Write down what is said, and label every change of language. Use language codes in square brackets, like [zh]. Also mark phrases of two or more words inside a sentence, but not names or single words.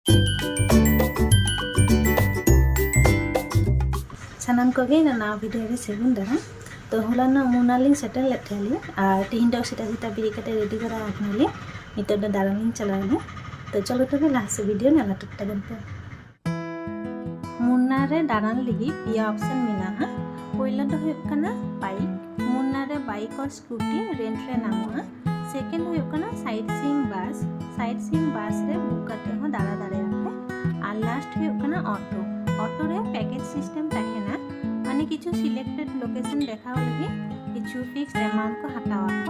[sat] ᱥᱟᱱᱟᱢ ᱠᱚᱜᱮ ᱱᱟᱣᱟ ᱵᱷᱤᱰᱤᱭᱳ ᱨᱮ ᱥᱟᱹᱜᱩᱱ ᱫᱟᱨᱟᱢ। तो हलाना मुनालिंग सेटल लेथेली और तीन दो सेटा सेटा बिरी कते रेडी करा आखनाली नितो दो दारानिंग चलाना। तो चलो तबे [en] last video [sat] नेला टुकटा गनते मुन्ना रे दारान लगी पिया ऑप्शन मेना पहिला दो हुयुग कना बाइक मुन्ना रे बाइक और स्कूटी रेंट रे नामा सेकेंड हुयुग कना [en] sightseeing bus [sat] रे बुक करते हो दारा दारे आते और लास्ट हुयुग कना ऑटो रे [en] package system [sat] ताहेना माने किछु [en] selected location [sat] देखाओ लगी किछु [en] fixed amount [sat] को हटावा को।